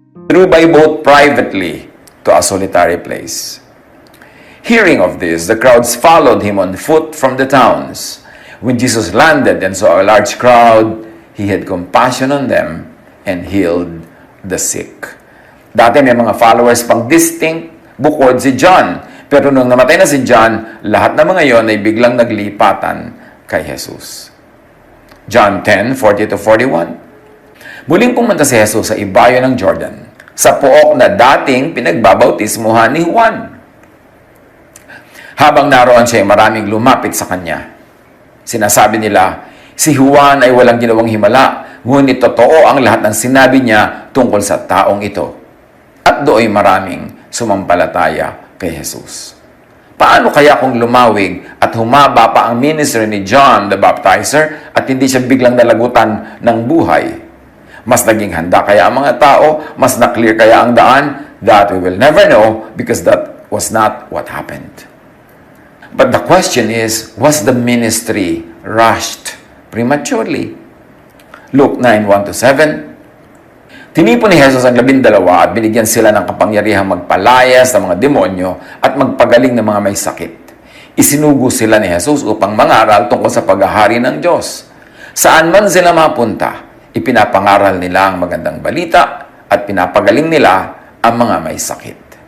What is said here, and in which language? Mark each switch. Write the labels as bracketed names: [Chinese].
[English] withdrew by boat privately to a solitary place. Hearing of this, the crowds followed him on foot from the towns. When Jesus landed and saw a large crowd, he had compassion on them and healed the sick. [Filipino] Dati may mga followers pang distinct bukod si John. Pero nung namatay na si John, lahat ng mga yon ay biglang naglipatan kay Jesus. John 10:40-41. Muling pumunta si Jesus sa ibayo ng Jordan, sa pook na dating pinagbabautismuhan ni Juan. Habang naroon siya, maraming lumapit sa kanya. Sinasabi nila, si Juan ay walang ginawang himala, ngunit totoo ang lahat ng sinabi niya tungkol sa taong ito. At do'y maraming sumampalataya kay Jesus. Paano kaya kung lumawig at humaba pa ang ministry ni John the Baptizer at hindi siya biglang nalagutan ng buhay? Mas naging handa kaya ang mga tao? Mas na-clear kaya ang daan? [English] That we will never know because that was not what happened. But the question is, was the ministry rushed prematurely? Luke 9:1-7. [Filipino] Tinipon ni Jesus ang 12 at binigyan sila ng kapangyarihang magpalayas ng mga demonyo at magpagaling ng mga may sakit. Isinugo sila ni Jesus upang mangaral tungkol sa paghahari ng Diyos. Saan man sila mapunta, ipinapangaral nila ang magandang balita at pinapagaling nila ang mga may sakit.